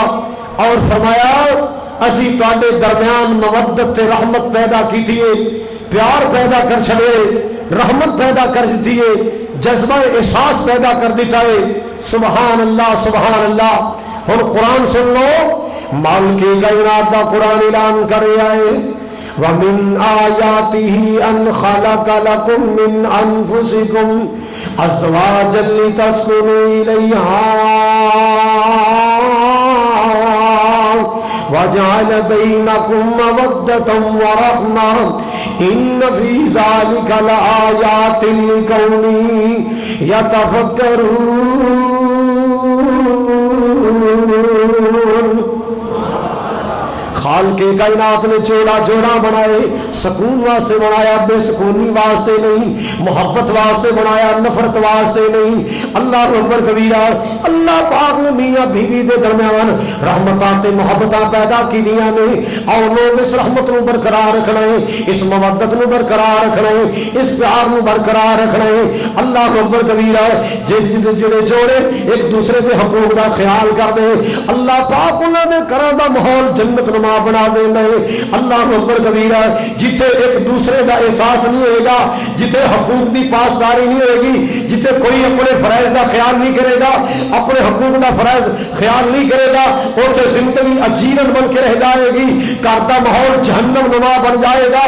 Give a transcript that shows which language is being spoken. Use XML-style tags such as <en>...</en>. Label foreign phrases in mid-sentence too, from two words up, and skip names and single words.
<pa>اور فرمایا اسی تواڈے درمیان مودت تے رحمت پیدا کیتی ہے، پیار پیدا کر چھڑے، رحمت پیدا کر دیتی ہے، جذبہ احساس پیدا کر دیتا ہے۔</pa> <ar>سبحان اللہ سبحان اللہ۔</ar> <pa>اور قرآن سن لو، مالک کائنات دا قرآن اعلان کر رہا ہے،</pa> <ar>وَمِنْ آيَاتِهِ أَنْ خَلَقَ لَكُم مِّنْ أَنفُسِكُمْ أَزْوَاجًا لِتَسْكُنُوا إِلَيْهَا وَجَعَلَ بَيْنَكُم مَّوَدَّةً وَرَحْمَةً إِنَّ فِي ذَلِكَ لَآيَاتٍ لِقَوْمٍ يَتَفَكَّرُونَ۔</ar> <pa>خالق کائنات نے جوڑا جوڑا بنائے، سکون واسطے بنایا، بے سکونی واسطے نہیں، محبت واسطے بنایا، نفرت واسطے نہیں۔</pa> <ar>اللہ اکبر کبیرہ۔</ar> <pa>اللہ پاک نے میاں بیوی دے درمیان رحمتاں تے محبتاں پیدا کیتیاں نے، اور لوگ اس رحمت نو برقرار رکھنا ہے، اس مودت نو برقرار رکھنا ہے، اس پیار نو برقرار رکھنا ہے۔</pa> <ar>اللہ اکبر کبیرہ۔</ar> <pa>جڑے جوڑے ایک دوسرے کے حقوق دا خیال کر دے، اللہ پاک انہاں دے گھراں دا ماحول جنت نما بنا دینا ہے۔</pa> <ar>اللہ اکبر کبیرہ۔</ar> <pa>جتھے ایک دوسرے کا احساس نہیں ہوئے گا، جتھے حقوق دی پاسداری نہیں ہوئے گی، جتھے کوئی اپنے فرائض کا خیال نہیں کرے گا، اپنے حقوق کا فرائض خیال نہیں کرے گا، اتنے زندگی اجیرن بن کے رہ جائے گی، گھر کا ماحول جہنم نما بن جائے گا۔</pa>